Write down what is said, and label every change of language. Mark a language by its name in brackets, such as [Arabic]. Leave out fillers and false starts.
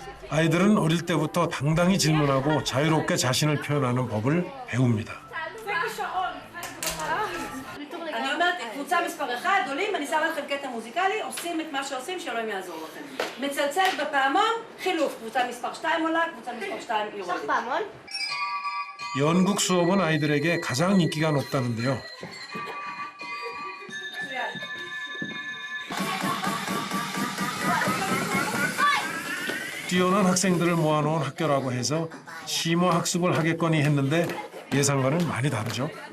[Korean] 아이들은 어릴 때부터 당당히 질문하고 자유롭게 자신을 표현하는 법을 배웁니다. [Hebrew] אני אומרת, קבוצה מספר 1, עולים, אני שמה לכם קטע מוזיקלי, עושים את מה שעושים, שאלוהים יעזור לכם. מצלצלת בפעמון, חילוף, קבוצה מספר 2 עולה, קבוצה מספר 2 יורדת. פעמון? [Korean] 연극 수업은 아이들에게 가장 인기가 높다는데요. 뛰어난 학생들을 모아놓은 학교라고 해서 심화 학습을 하겠거니 했는데 예상과는 많이 다르죠.